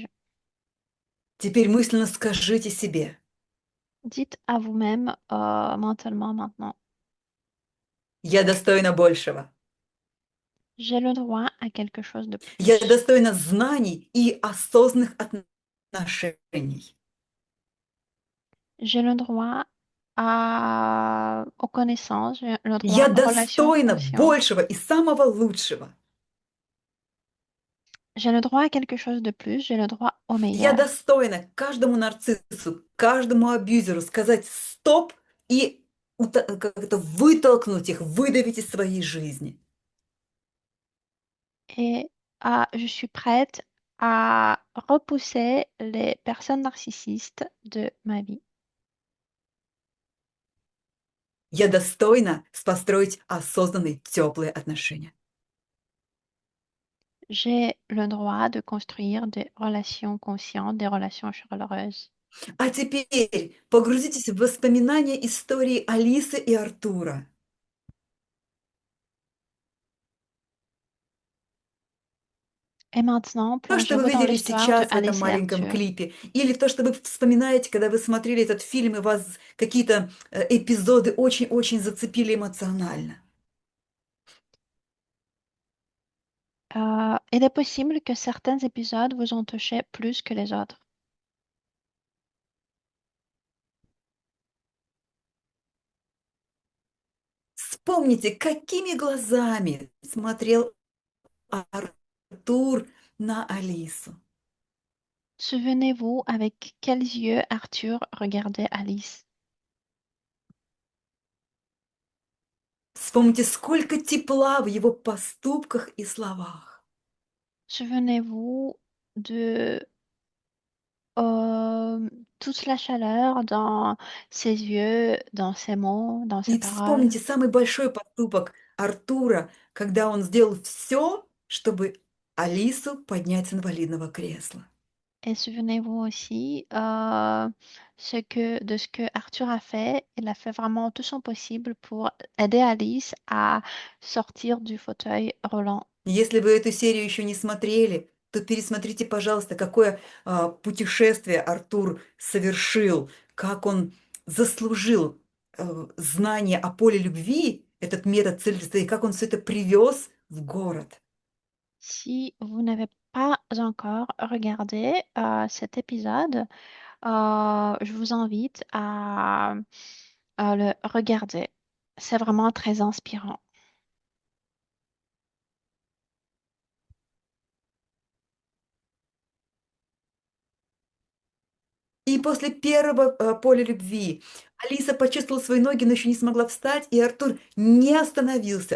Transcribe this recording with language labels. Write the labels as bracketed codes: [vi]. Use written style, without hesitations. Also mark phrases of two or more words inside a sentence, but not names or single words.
[ru] Теперь мысленно скажите себе, [fr] Dites à vous-même mentalement maintenant, [ru] я достойна большего. [fr] j'ai le droit à quelque chose de [ru] Я [fr] plus. [ru] достойна знаний и осознанных отношений. [fr] J'ai le droit aux connaissances, j'ai le droit [ru] Я [fr] aux relations [ru] достойна [fr] conscientes. [ru] большего и самого лучшего. [fr] J'ai le droit à quelque chose de plus, j'ai le droit au [ru] Я [fr] meilleur. [ru] достойна каждому нарциссу, каждому абьюзеру сказать стоп и как это, вытолкнуть их, выдавить из своей жизни. [fr] Et je suis prête à repousser les personnes narcissistes de ma vie. [ru] Я достойна построить осознанные, теплые отношения. [fr] J'ai le droit de construire des relations conscientes, des relations chaleureuses. [ru] А теперь погрузитесь в воспоминания истории Алисы и Артура. [fr] Et maintenant, [ru] То, что вы [fr] plongez-vous dans [ru] видели [fr] l'histoire de [ru] сейчас в этом [fr] Alice et [ru] маленьком [fr] Arthur. [ru] клипе, или то, что вы вспоминаете, когда вы смотрели этот фильм, и вас какие-то эпизоды очень-очень зацепили эмоционально. [fr] Il est possible que certains épisodes vous ont touché plus que les autres. [ru] Вспомните, какими глазами смотрел Артур на Алису. [fr] Souvenez-vous avec quels yeux Arthur regardait Alice. [ru] Вспомните, сколько тепла в его поступках и словах. [fr] Souvenez-vous de toute la chaleur dans ses yeux, dans ses mots, dans ses [ru] И [fr] paroles. [ru] вспомните самый большой поступок Артура, когда он сделал все, чтобы Алису поднять с инвалидного кресла. [fr] Et souvenez-vous aussi de ce que Arthur a fait. Il a fait vraiment tout son possible pour aider Alice à sortir du fauteuil roulant. [ru] Если вы эту серию еще не смотрели, то пересмотрите, пожалуйста, какое путешествие Артур совершил, как он заслужил знание о поле любви, этот метод целительства, и как он все это привез в город. [fr] Si vous n'avez pas encore regardé cet épisode, je vous invite à le regarder. C'est vraiment très inspirant. [ru] И после первого поля любви Алиса почувствовала свои ноги, но еще не смогла встать, и Артур не остановился.